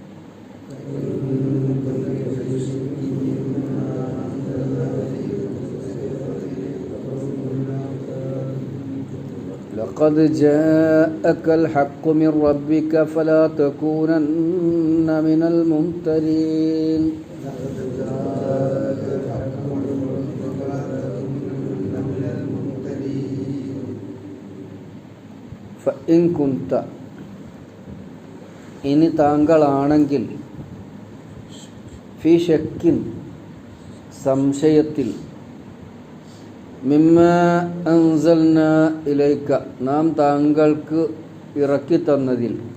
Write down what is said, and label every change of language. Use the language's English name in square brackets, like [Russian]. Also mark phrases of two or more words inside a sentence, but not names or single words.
[Arabic] لقد جاءك الحق من ربك فلا تكونن من الممترين. فإن كنت [Malayalam] ഇനി താങ്കളാണെങ്കിൽ [Arabic] في شك [Malayalam] സംശയത്തിൽ [Arabic] مما أنزلنا إليك [Malayalam] നാം താങ്കൾക്ക് ഇറക്കി തന്നതിൽ